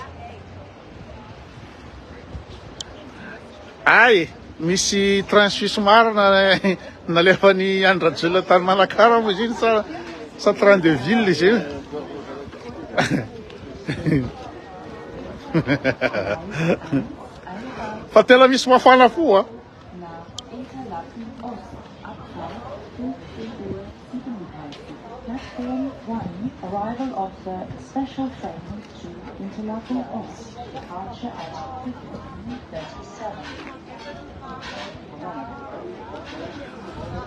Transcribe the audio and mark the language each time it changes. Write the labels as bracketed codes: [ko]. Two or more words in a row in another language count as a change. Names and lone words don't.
[mg] Ay misy [fr] train suisse [mg] marina nalefany any RAJOELINA tany Manakara moa izy iny sa [fr] train de ville [mg] izy iny. Fa tena misy mafana fo [en] Arrival of the special train to Interlaken Ost, departure at 15:37.